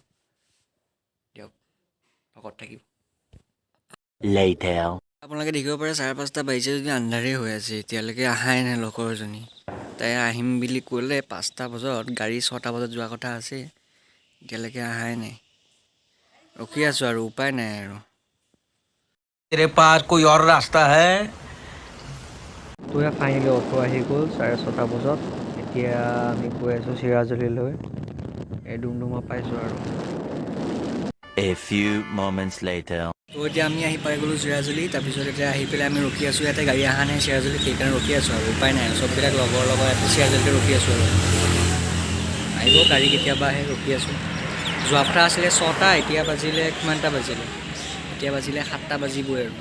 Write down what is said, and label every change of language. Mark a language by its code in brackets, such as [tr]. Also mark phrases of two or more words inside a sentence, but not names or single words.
[as] দিয়ক, লগত থাকিব। আপোনালোকে দেখিব পাৰে 5:30 বাজিছে যদি আন্ধাৰেই হৈ আছে, এতিয়ালৈকে অহাই নাই লগৰজনী। তাই আহিম বুলি ক'লে 5টা বজাত, গাড়ী 6টা বজাত যোৱা কথা আছে, এতিয়ালৈকে অহাই নাই। ৰখি আছোঁ আৰু, উপায় নাই আৰু। [hi] तेरे पास कोई और रास्ता है? [as] তো ফাইনেলি অটো আহি গ'ল 6:30 বজাত। এতিয়া আমি গৈ আছোঁ চিৰাজুলিলৈ। এই ডুমডুমা পাইছোঁ আৰু। [en] A few moments later. [as] তো এতিয়া আমি আহি পাই গ'লোঁ চিৰাজুলি। তাৰপিছত এতিয়া আহি পেলাই আমি ৰখি আছোঁ, ইয়াতে গাড়ী অহা নাই চিৰাজুলিত, সেইকাৰণে ৰখি আছোঁ আৰু। উপায় নাই, চববিলাক লগৰ ইয়াতে চিৰাজুলিতে ৰখি আছোঁ আৰু। আহিব গাড়ী কেতিয়াবা আহে, ৰখি আছোঁ। যোৱা কথা আছিলে 6টা, এতিয়া বাজিলে কিমানটা বাজিলে? এতিয়া বাজিলে 7টা বাজিবই আৰু।